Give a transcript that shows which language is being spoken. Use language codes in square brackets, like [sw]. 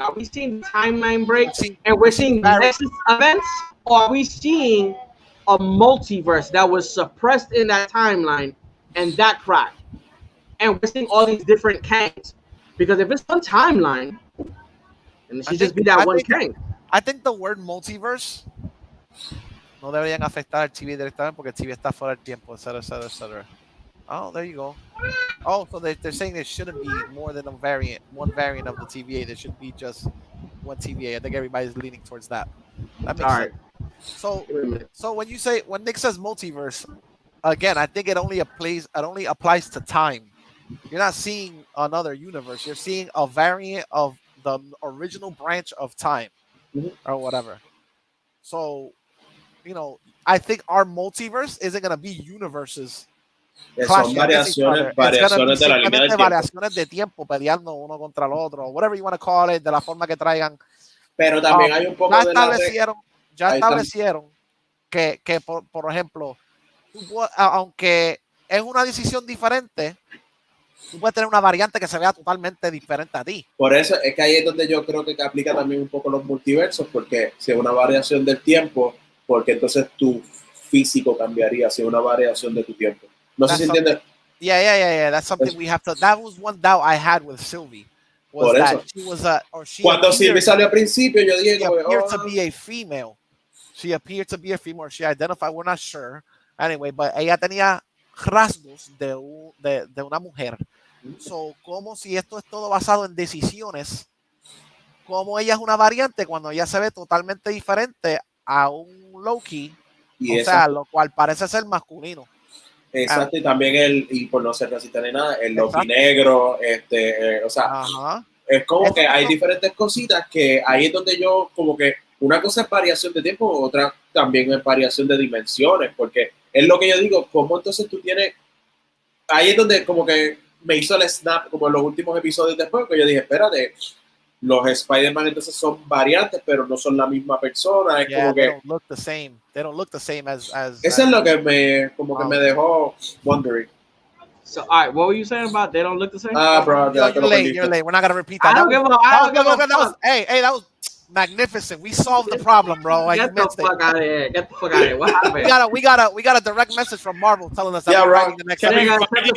[en] Are we seeing the timeline break and we're seeing Nexus events? Or are we seeing a multiverse that was suppressed in that timeline and that cracked? And we're seeing all these different Kangs. Because if it's one timeline, then it should just be that one Kang. I think the word multiverse [es] no deberían afectar al TV directamente porque el TV está fuera del tiempo, etc. [en] Oh, there you go. Oh, so they're saying there shouldn't be more than one variant of the TVA. There should be just one TVA. I think everybody's leaning towards that. That makes All right. sense. So, Give me a minute. so when Nick says multiverse, again, I think it only applies to time. You're not seeing another universe. You're seeing a variant of the original branch of time, or whatever. So, I think our multiverse isn't gonna be universes. [es] Son variaciones de la línea del tiempo. Variaciones de tiempo peleando uno contra el otro, [en] whatever you want to call it, [es] de la forma que traigan. Pero también hay un poco ya establecieron que por ejemplo, aunque es una decisión diferente, tú puedes tener una variante que se vea totalmente diferente a ti. Por eso es que ahí es donde yo creo que aplica también un poco los multiversos, porque si es una variación del tiempo, porque entonces tu físico cambiaría, si es una variación de tu tiempo. No sé si entiendes. [en] Yeah. That's something we have to. That was one doubt I had with Sylvie. Was that she was [es] cuando Sylvie salió al principio, yo dije, [en] she appeared to be a female. She appeared to be a female. She identified. We're not sure. Anyway, but [es] ella tenía rasgos de una mujer. So, como si esto es todo basado en decisiones, como ella es una variante cuando ella se ve totalmente diferente a un Loki, sea, lo cual parece ser masculino. Exacto, y también y por no ser racista ni nada, el Loki negro, o sea, es como que hay diferentes cositas que ahí es donde yo, como que una cosa es variación de tiempo, otra también es variación de dimensiones, porque es lo que yo digo, como entonces tú tienes, ahí es donde como que me hizo el snap, como en los últimos episodios después, que yo dije, espérate, los Spider-Man entonces son variantes, pero no son la misma persona. Es como que [en] they don't look the same. They don't look the same as [es] eso es lo que me dejó wondering. [en] So, all right, what were you saying about they don't look the same? Bro, you're late. We're not gonna repeat that. That was magnificent. We solved the problem, bro. Get the fuck out of here. Get the fuck out of here. What happened? we got a direct message from Marvel telling us that we're writing the next episode.